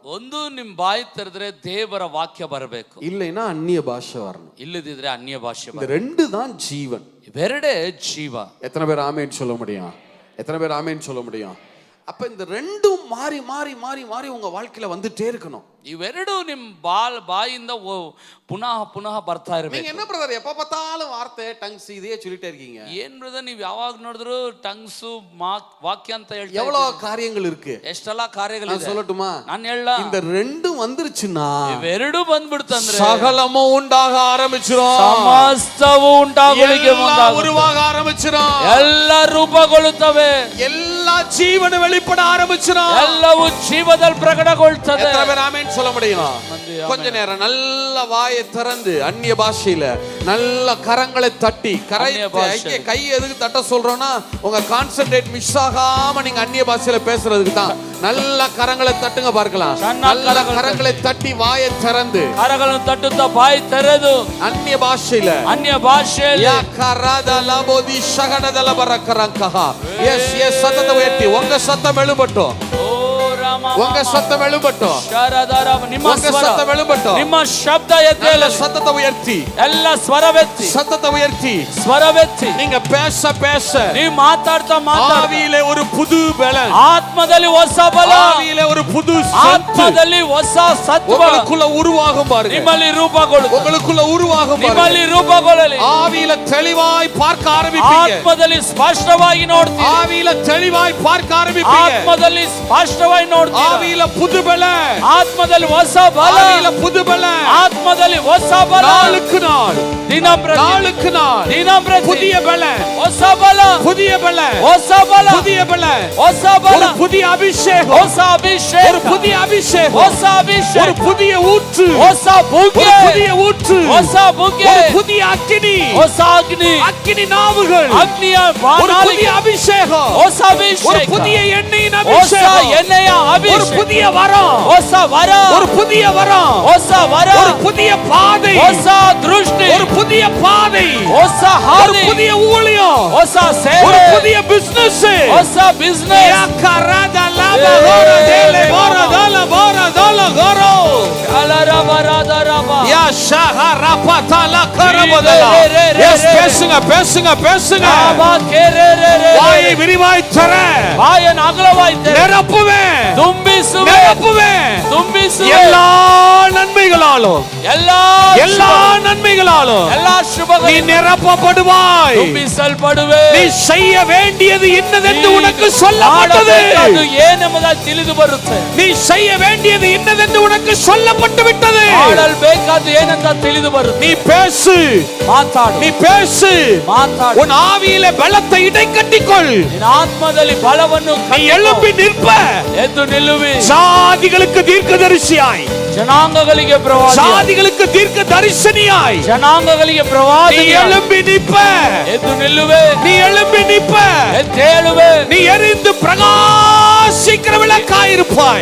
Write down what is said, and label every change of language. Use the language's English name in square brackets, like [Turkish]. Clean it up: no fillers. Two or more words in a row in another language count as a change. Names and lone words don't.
[Kannada] ಒಂದು ನಿಮ್ಮ ಬಾಯಿ ತೆರೆದ್ರೆ ದೇವರ ವಾಕ್ಯ ಬರಬೇಕು, [Tamil] இல்லைன்னா அந்நிய பாஷை வரணும். [Kannada] ಇಲ್ಲದಿದ್ರೆ ಅನ್ಯ ಭಾಷೆ [Tamil] இந்த [Kannada] ಬರಬೇಕು. [Tamil] ரெண்டு தான் ஜீவன். [Kannada] ಇವೆರಡೇ ಜೀವ. [Tamil] எத்தனை பேர் ஆமென் சொல்ல முடியும்? எத்தனை பேர் ஆமென் சொல்ல முடியும்? அப்ப இந்த ரெண்டும் மாறி மாறி மாறி மாறி உங்க வாழ்க்கையில வந்துட்டே இருக்கணும். [Kannada] ಇವೆರಡು ನಿಮ್ಮ ಬಾಯಿಂದ ಪುನಃ ಬರ್ತಾ ಇರಬೇಕು. [Tamil] நீங்க என்ன பிரதர் எப்ப பார்த்தாலும் வார்த்தை டங்ஸ் இதையே சொல்லிட்டே இருக்கீங்க? [Kannada] ಏನ್ ಬ್ರದರ್ ನೀವು ಯಾವಾಗ ನೋಡಿದ್ರು ಟಂಗ್ಸ್ ವಾಕ್ಯ ಅಂತ ಹೇಳ್ತಾ [Tamil] எவ்வளவு காரியங்கள் இருக்கு, [Kannada] ಎಷ್ಟೆಲ್ಲ ಕಾರ್ಯಗಳಿದೆ. [Tamil] சொல்லட்டுமா? [Kannada] ನಾನು ಹೇಳ, [Tamil] இந்த ரெண்டும் வந்துருச்சுன்னா [Kannada] ಇವೆರಡು ಬಂದ್ಬಿಡ್ತಂದ್ರೆ [Tamil] சகலமும் உண்டாக ஆரம்பிச்சிரும், [Kannada] ಸಮಸ್ತವು ಉಂಟಾಗಲಿಕ್ಕೆ [Tamil] உருவாக ஆரம்பிச்சிரும், [Kannada] ಎಲ್ಲ ರೂಪಗೊಳ್ಳುತ್ತವೆ, [Tamil] எல்லா ஜீவன வெளிப்பட ஆரம்பிச்சிரும், [Kannada] ಎಲ್ಲವೂ ಜೀವದಲ್ಲಿ ಪ್ರಕಟಗೊಳ್ತದೆ. [Tamil] எத்தனை பேர் ஆமென் சொல்ல முடியும்? கொஞ்ச நேரம் நல்ல வாயை திறந்து அந்நிய பாஷையில நல்ல கரங்களை தட்டி கை எதுக்கு தட்ட சொல்றோம்னா உங்க [English] concentrate miss [Tamil] ஆகாம நீங்க அந்நிய பாஷையில பேசுறதுக்கு தான். நல்ல கரங்களை தட்டுங்க பார்க்கலாம், நல்ல கரங்களை தட்டி வாயை திறந்து [Kannada] ಕರಗಳನ್ನು ತಟ್ಟುತ್ತಾ ಬಾಯಿ ತೆರೆದು [Tamil] அந்நிய பாஷையில சத்தத்தை உயர்த்தி உங்க சத்தம் எழும்பட்டும், உங்க சத்தம் எழும்பட்டும், உங்க சத்தம் எழும்பட்டும், [Kannada] ನಿಮ್ಮ ಶಬ್ದ ಎದ್ದೇಳಲಿ, [Tamil] சத்தத்தை உயர்த்தி [Kannada] ಎಲ್ಲ ಸ್ವರವೆತ್ತಿ, [Tamil] சத்தத்தை உயர்த்தி [Kannada] ಸ್ವರವೆತ್ತಿ [Tamil] நீங்க பேச பேச [Kannada] ನೀವು ಮಾತಾಡ್ತಾ [Tamil] ஆவியிலே ஒரு புது பலன், [Kannada] ಆತ್ಮದಲ್ಲಿ ಹೊಸ ಬಲ, [Tamil] ஆவியிலே ஒரு புது [Kannada] ಆತ್ಮದಲ್ಲಿ ಹೊಸ ಸತ್ವ [Tamil] உங்களுக்குள்ள உருவாகும் பாருங்க, [Kannada] ನಿಮ್ಮಲ್ಲಿ ರೂಪುಗೊಳ್ಳುತ್ತದೆ, [Tamil] உங்களுக்குள்ள உருவாகும் [Kannada] ನಿಮ್ಮಲ್ಲಿ ರೂಪುಗೊಳ್ಳಲಿ, [Tamil] ஆவியில தெளிவாய் பார்க்க ஆரம்பிப்பீங்க, [Kannada] ಆತ್ಮದಲ್ಲಿ ಸ್ಪಷ್ಟವಾಗಿ ನೋಡ್ತೀರಿ, [Tamil] ஆவியில தெளிவாய் பார்க்க ஆரம்பிப்பீங்க, [Kannada] ಆತ್ಮದಲ್ಲಿ ಸ್ಪಷ್ಟವಾಗಿ ನೋಡ್ತೀರಿ, [Tamil] ஆவியில புது பலன், [Kannada] ಆತ್ಮದಲ್ಲಿ ಹೊಸ ಬಲ, [Tamil] ஆவியில புது பலன், [Kannada] ಆತ್ಮದಲ್ಲಿ ಹೊಸ ಬಲ, [Tamil] நாளுக்கு நாள் [Kannada] ದಿನಂಪ್ರತಿ [Tamil] நாளுக்கு நாள் [Kannada] ದಿನಂಪ್ರತಿ [Tamil] புதிய பலன், [Kannada] ಹೊಸ ಬಲ, [Tamil] புதிய பலன், [Kannada] ಹೊಸ ಬಲ, [Tamil] புதிய பலன், [Kannada] ಹೊಸ ಬಲ, [Tamil] ஒரு புதிய அபிஷேகம், [Kannada] ಹೊಸ ಅಭಿಷೇಕ, [Tamil] ஒரு புதிய அபிஷேகம், [Kannada] ಹೊಸ ಅಭಿಷೇಕ, [Tamil] ஒரு புதிய ஊற்று, [Kannada] ಹೊಸ ಬುಗ್ಗೆ, [Tamil] ஒரு புதிய ஊற்று, [Kannada] ಹೊಸ ಬುಗ್ಗೆ, [Tamil] ஒரு புதிய அக்கினி, [Kannada] ಹೊಸ ಅಗ್ನಿ, [Tamil] அக்கினி நாவுகள், [Kannada] ಅಗ್ನಿಯ [Tamil] ஒரு [Kannada] ಬಾಣಾಲಿ, [Tamil] புதிய அபிஷேகம், [Kannada] ಹೊಸ [Tamil] ஒரு [Kannada] ಅಭಿಷೇಕ, [Tamil] புதிய எண்ணெயின் [Kannada] ಹೊಸ [Tamil] அபிஷேகம், [Kannada] ಎಣ್ಣೆಯ [Tamil] ஒரு [Kannada] ಅಭಿಷೇಕ, [Tamil] புதிய வரம், [Kannada] ಹೊಸ ವರ, [Tamil] ஒரு புதிய வரம், [Kannada] ಹೊಸ ವರ, [Tamil] ஒரு புதிய பாதை, [Kannada] ಹೊಸ ದೃಷ್ಟಿ, [Tamil] ஒரு புதிய பாதை, [Kannada] ಹೊಸ [Tamil] ஒரு [Kannada] ಹಾದಿ, [Tamil] புதிய ஊழியம், [Kannada] ಹೊಸ [Tamil] ஒரு [Kannada] ಸೇವೆ, [Tamil] புதிய பிசினஸ், [Kannada] ಹೊಸ ಬಿಸ್ನೆಸ್, [Tamil] பேசுங்க பேசுங்க பேசுங்க, வாயை விரிவாய் தர [Kannada] ಬಾಯನ ಅಗಲವಾಯಿ [Tamil] நிரப்புவேன், [Kannada] ತುಂಬಿಸುವೆ, [Tamil] நிரப்புவேன், [Kannada] ತುಂಬಿಸುವೆ, [Tamil] எல்லா நன்மைகளாலும் எல்லா நன்மைகளாலும் [Kannada] ಎಲ್ಲಾ [Tamil] நீ [Kannada] ಶುಭಗಳು [Tamil] நிரப்பப்படுவாய், [Kannada] ತುಂಬಿಸಲ್ಪಡುವೆ, [Tamil] நீ செய்ய வேண்டியது என்னதென்று உனக்கு சொல்லப்பட்டது, [Kannada] ಅದು ಏನೆಂಬುದಾಗಿ ತಿಳಿದು ಬರುತ್ತೆ, [Tamil] நீ செய்ய வேண்டியது என்னதென்று உனக்கு சொல்லப்பட்டு விட்டது. [Kannada] ಆಡಲ್ಬೇಕಾದ್ದು ಏನಂತ ತಿಳಿದು ಬರುತ್ತೆ. [Tamil] நீ பேசு, [Kannada] ಮಾತಾಡು, [Tamil] நீ பேசு. [Kannada] ಮಾತಾಡು. [Tamil] உன் ஆவியிலே பலத்தை இடைக்கட்டிக்கொள். [Kannada] ನಿನ್ನ ಆತ್ಮದಲ್ಲಿ ಬಲವನ್ನು [Tamil] நீ எழும்பி நிற்ப. [Kannada] ಎದ್ದು ನಿಲ್ಲುವಿ. [Tamil] ஜாதிகளுக்கு தீர்க்கதரிசியாய், [Kannada] ಜನಾಂಗಗಳಿಗೆ ಪ್ರವಾದಿ, [Tamil] ஜாதிகளுக்கு தீர்க்க தரிசனியாய் [Kannada] ಜನಾಂಗಗಳಿಗೆ [Tamil] நீ [Kannada] ಪ್ರವಾದಿ. [Tamil] எழும்பி நிற்ப. [Kannada] ಎದ್ದು ನಿಲ್ಲುವೆ, [Tamil] நீ எழும்பி நிற்ப. [Kannada] ಎದ್ದೇಳುವೆ, [Tamil] நீ எரிந்து பிரகாசிக்கிற விளக்காயிருப்பாய்.